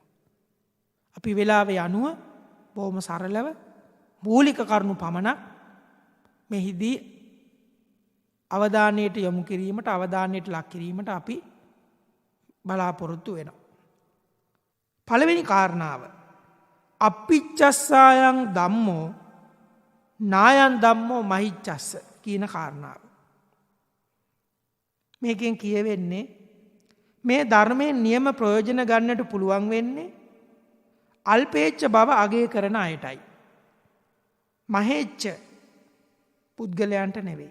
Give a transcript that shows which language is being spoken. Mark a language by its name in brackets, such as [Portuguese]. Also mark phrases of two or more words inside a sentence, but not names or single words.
[Sinhala] අපි වෙලාවේ අනුව බොහොම සරලව මූලික කරුණු පමණක් මෙහිදී අවධානයට යොමු කිරීමට, අවධානයට ලක් කිරීමට අපි බලාපොරොත්තු වෙනවා. පළවෙනි කාරණාව [Pali] අප්පිච්චස්සායන් ධම්මෝ නායන් ධම්මෝ මහිච්චස්ස [Sinhala] කියන කාරණාව. මේකෙන් කියවෙන්නේ මේ ධර්මයෙන් නියම ප්‍රයෝජන ගන්නට පුළුවන් වෙන්නේ අල්පේච්ඡ බව අගය කරන අයටයි. මහේච්ඡ පුද්ගලයන්ට නෙවෙයි.